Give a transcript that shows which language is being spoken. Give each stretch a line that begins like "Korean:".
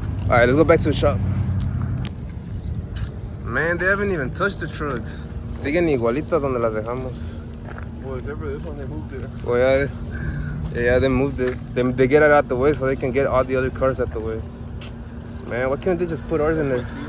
English: Alright, let's go back to the shop. Man, they haven't even touched the trucks.
Spanish: Siguen igualitas donde las dejamos.
English: Well, except for this one, they moved it. Oh yeah, they moved it. They get it out the way so they can get all the other cars out the way. Man, why can't they just put ours in there?